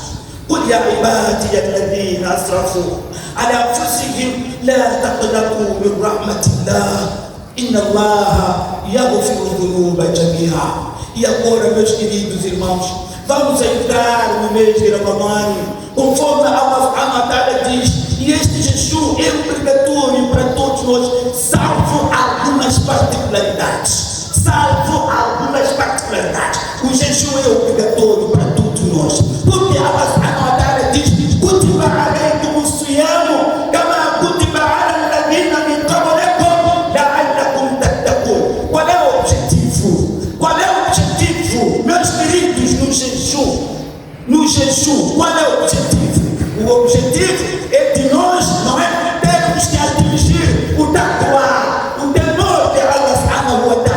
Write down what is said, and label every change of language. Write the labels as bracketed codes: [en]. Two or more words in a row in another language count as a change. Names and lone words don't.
[ar] قل يا عبادي الذين أسرفوا على أنفسهم لا تقنطوا من رحمة الله إن الله يغفر الذنوب جميعا. [pt] E agora, meus queridos irmãos, vamos entrar no mês de Ramadã, conforme Allah [ar] سبحانه وتعالى [pt] diz, e este jejum é obrigatório para todos nós, salvo algumas particularidades. Salvo algumas particularidades. O jejum é obrigatório para todos nós, porque Allah [ar] سبحانه وتعالى [pt] diz: [ar] كتب عليكم الصيام كما كتب على الذين من قبلكم لعلكم تتقون. [pt] Qual é o objetivo? Qual é o objetivo, meus queridos, no jejum? No jejum, qual é o objetivo? O objetivo é de nós, não é? Temos que atingir o taqwa, o temor de Allah subhanahu